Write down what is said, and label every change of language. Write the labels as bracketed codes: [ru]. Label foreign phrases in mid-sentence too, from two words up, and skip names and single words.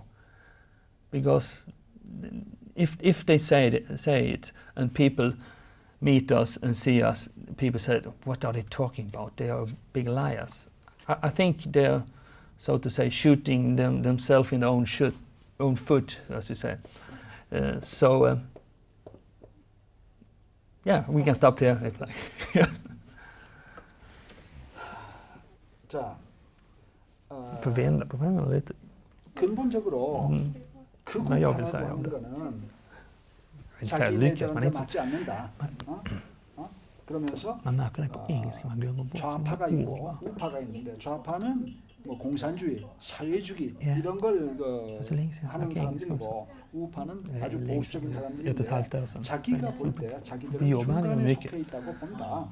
[en] Because if they say it and people meet us and see us, people say, what are they talking about? They are big liars. I think they're, so to say, shooting themselves in their own foot, as you say. Yeah, we can stop there. [ko] 자, [sv] Förvända på varandra lite. [ko] 근본적으로 극우파라고 하는 거는 자기네들한테 맞지 않는다. 그러면서 좌파가 있고 우파가 있는데 좌파는 뭐 공산주의, 사회주의 이런 걸 하는 사람들이고 우파는 아주 보수적인 사람들인데 자기가 볼 때 자기들은 중간에 속해 있다고 본다.